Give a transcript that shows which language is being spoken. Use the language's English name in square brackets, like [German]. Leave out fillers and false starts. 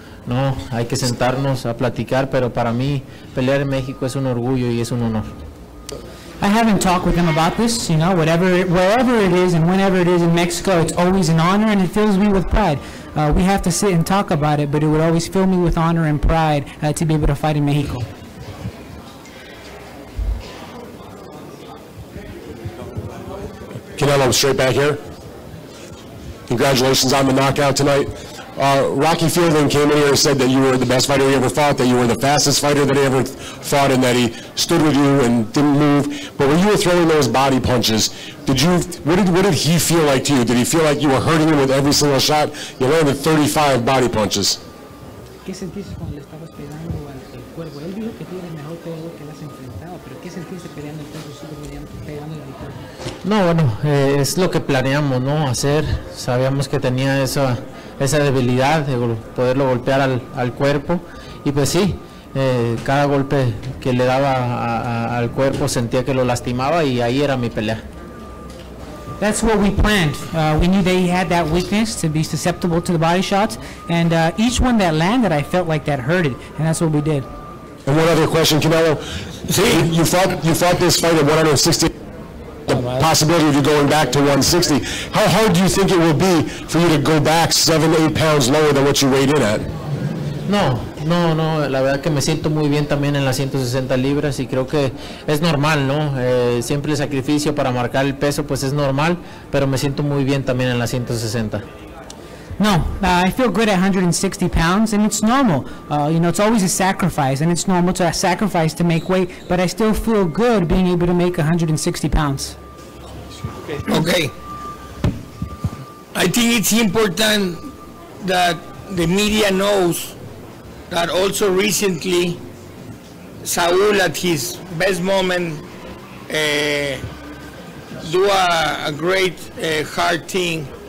[Spanish] No, hay que sentarnos a platicar, pero para mí pelear en México es un orgullo y es un honor. [English] I haven't talked with them about this, wherever it is and whenever it is in Mexico, it's always an honor and it fills me with pride. We have to sit and talk about it, but it would always fill me with honor and pride to be able to fight in Mexico. Canelo, straight back here. Congratulations on the knockout tonight. Rocky Fielding came in here and said that you were the best fighter he ever fought, that you were the fastest fighter that he ever fought, and that he stood with you and didn't move. But when you were throwing those body punches, what did he feel like to you? Did he feel like you were hurting him with every single shot? You landed 35 body punches. [Spanish] ¿Qué sentiste cuando le estabas pegando al cuerpo? Él dijo que tú eres mejor peleador que le has enfrentado, pero ¿qué sentiste peleando el peso super mediano, pegándole al cuerpo? No, bueno, es lo que planeamos, ¿no? Hacer. Sabíamos que tenía esa debilidad de poderlo golpear al cuerpo y pues sí, cada golpe que le daba al cuerpo sentía que lo lastimaba y ahí era mi pelea. [English] That's what we planned. We knew that he had that weakness to be susceptible to the body shots, and each one that landed, I felt like that hurted, and that's what we did. And one other question, Canelo. You fought this fight at 160. The possibility of you going back to 160. How hard do you think it will be for you to go back 7-8 pounds lower than what you weighed in at? [Spanish] No, la verdad que me siento muy bien también en las 160 libras y creo que es normal, ¿no? Siempre el sacrificio para marcar el peso pues es normal, pero me siento muy bien también en las 160. [English] No, I feel good at 160 pounds, and it's normal. It's always a sacrifice, and it's normal to sacrifice to make weight, but I still feel good being able to make 160 pounds. Okay. I think it's important that the media knows that also recently Saul at his best moment do a great hard thing.